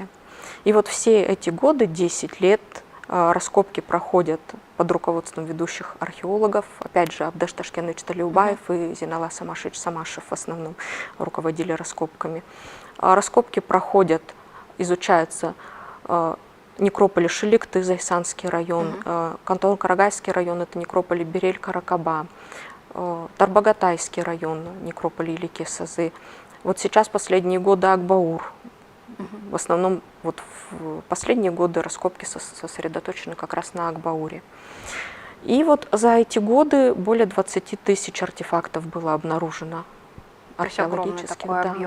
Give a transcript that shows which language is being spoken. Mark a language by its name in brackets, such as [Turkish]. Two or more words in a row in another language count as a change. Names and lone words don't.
[Russian] И вот все эти годы, 10 лет, раскопки проходят под руководством ведущих археологов. Опять же, Абдеш Ташкенович Талиубаев и Зинала Самашевич Самашев в основном руководили раскопками. Раскопки проходят, изучаются некрополи Шеликты, Зайсанский район, Кантон-Карагайский район, это некрополи Берель-Каракаба, Тарбагатайский район, некрополи Илики-Сазы. Вот сейчас последние годы Акбаур. В основном вот в последние годы раскопки сосредоточены как раз на Акбауре. И вот за эти годы более 20 тысяч артефактов было обнаружено. Огромный такой объем.